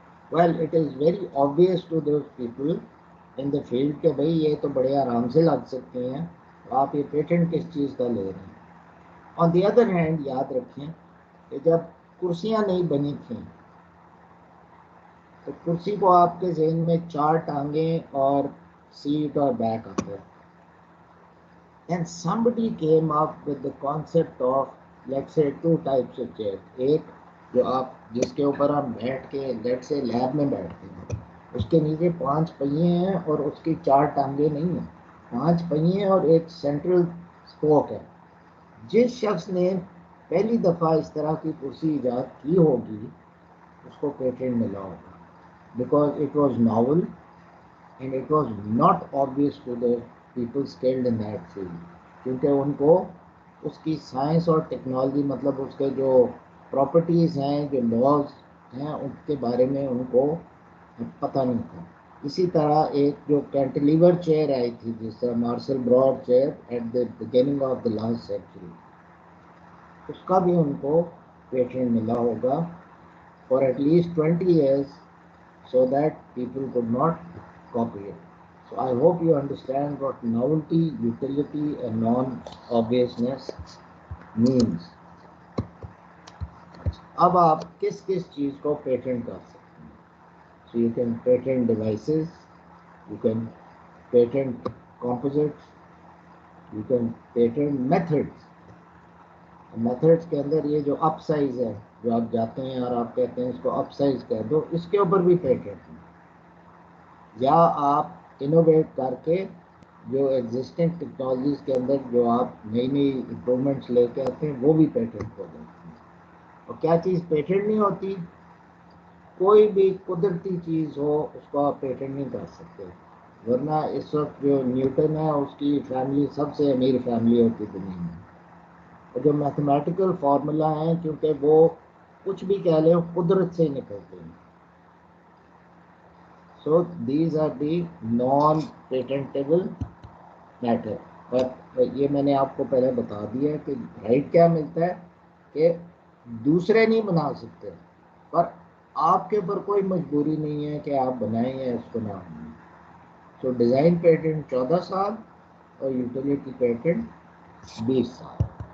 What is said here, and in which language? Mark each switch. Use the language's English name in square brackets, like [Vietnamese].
[English] well it is very obvious to those people in the field [Urdu] کہ بھئی یہ تو بڑے آرام سے لگ سکتے ہیں, آپ یہ پیٹنٹ کس چیز کا لے رہے ہیں. [English] on the other hand [Urdu] یاد رکھیں کہ جب کرسیاں نہیں بنی تھیں تو کرسی کو آپ کے ذہن میں 4 ٹانگیں اور سیٹ اور بیک آتے ہیں. [English] And somebody came up with the concept of, let's say, 2 types of chairs. [Urdu] ایک جو آپ جس کے اوپر آپ بیٹھ کے [English] let's say [Urdu] لیب میں بیٹھتے ہیں, اس کے نیچے 5 پہیے ہیں اور اس کی 4 ٹانگیں نہیں ہیں, 5 پہیے اور ایک سینٹرل اسپوک ہے. جس شخص نے پہلی دفعہ اس طرح کی کرسی ایجاد کی ہوگی اس کو پیٹنٹ ملا ہوگا, [English] because it was novel and it was not obvious to the people skilled in that field. [Urdu] کیونکہ ان کو اس کی سائنس اور ٹیکنالوجی مطلب اس کے جو پراپرٹیز ہیں, جو لاز ہیں, ان کے بارے میں ان کو پتہ نہیں تھا. اسی طرح ایک جو کینٹلیور چیئر آئی تھی جس طرح martial Broad chair [English] at the beginning of the last century, [Urdu] اس کا بھی ان کو پیٹنٹ ملا ہوگا [English] For at least 20 years so that people could not copy it. So I hope you understand what novelty, utility and non-obviousness means. [Urdu] اب آپ کس کس چیز کو پیٹنٹ کر سکتے ہیں؟ [English] So you can patent devices, you can patent composites, you can patent methods. [Urdu] Methods کے اندر یہ جو اپ سائز ہے، جو آپ جاتے ہیں اور آپ کہتے ہیں اس کو اپ سائز کہہ دو، اس کے اوپر بھی پیٹنٹ ہے. یا آپ انوویٹ کر کے جو ایگزسٹنگ ٹیکنالوجیز کے اندر جو آپ نئی نئی امپرومنٹس لے کے آتے ہیں وہ بھی پیٹنٹ ہو جاتی ہیں. اور کیا چیز پیٹنٹ نہیں ہوتی؟ کوئی بھی قدرتی چیز ہو اس کو آپ پیٹنٹ نہیں کر سکتے. ورنہ اس وقت جو نیوٹن ہے اس کی فیملی سب سے امیر فیملی ہوتی دنیا میں. اور جو میتھمیٹیکل فارمولا ہیں کیونکہ وہ کچھ بھی کہہ لیں قدرت سے نکلتے ہیں. [English] So these are the non-patentable matter. [Urdu] پر یہ میں نے آپ کو پہلے بتا دیا کہ رائٹ کیا ملتا ہے کہ دوسرے نہیں بنا سکتے، پر آپ کے اوپر کوئی مجبوری نہیں ہے کہ آپ بنائیں یا اس کو نہ بنائیں. سو ڈیزائن پیٹنٹ 14 سال اور یوٹیلیٹی پیٹنٹ 20 سال.